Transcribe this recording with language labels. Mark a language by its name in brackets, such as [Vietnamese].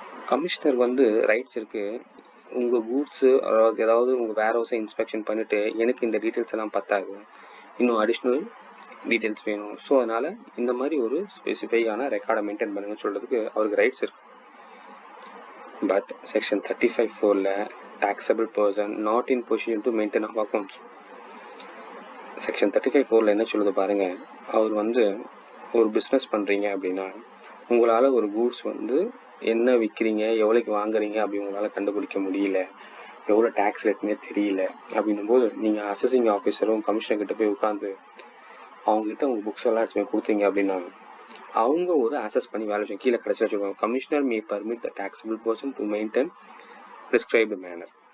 [Tamil] Commissioner வந்து rights இருக்கு, உங்கள் கூட்ஸு ஏதாவது உங்கள் வேர் ஹவுஸை இன்ஸ்பெக்ஷன் பண்ணிவிட்டு எனக்கு இந்த டீட்டெயில்ஸ் எல்லாம் பத்தாது, இன்னும் அடிஷ்னல் டீட்டெயில்ஸ் வேணும், ஸோ அதனால் இந்த மாதிரி ஒரு ஸ்பெசிஃபைக்கான ரெக்கார்டை மெயின்டைன் பண்ணுங்கன்னு சொல்கிறதுக்கு அவருக்கு ரைட்ஸ் இருக்கு. [English] But section 35(4)ல taxable person not in position to maintain of accounts. [Tamil] Section 35(4)ல என்ன சொல்லுது பாருங்க, அவர் வந்து ஒரு பிஸ்னஸ் பண்ணுறீங்க அப்படின்னா உங்களால் ஒரு கூட்ஸ் வந்து என்ன விற்கிறீங்க, எவ்வளோக்கு வாங்குறீங்க அப்படி உங்களால் கண்டுபிடிக்க முடியல, எவ்வளோ டேக்ஸ் ரேட்னே தெரியல அப்படின்னும் போது நீங்கள் அசஸிங் ஆஃபீஸரும் கமிஷனர் கிட்ட போய் உட்காந்து அவங்ககிட்ட உங்கள் புக்ஸ் எல்லாம் எடுத்து போய் கொடுத்தீங்க அப்படின்னா அவங்க ஒரு அசஸ் பண்ணி வேலை கீழே கடைசியாக வச்சுருக்காங்க, [English] Commissioner may permit the taxable person to maintain prescribed manner.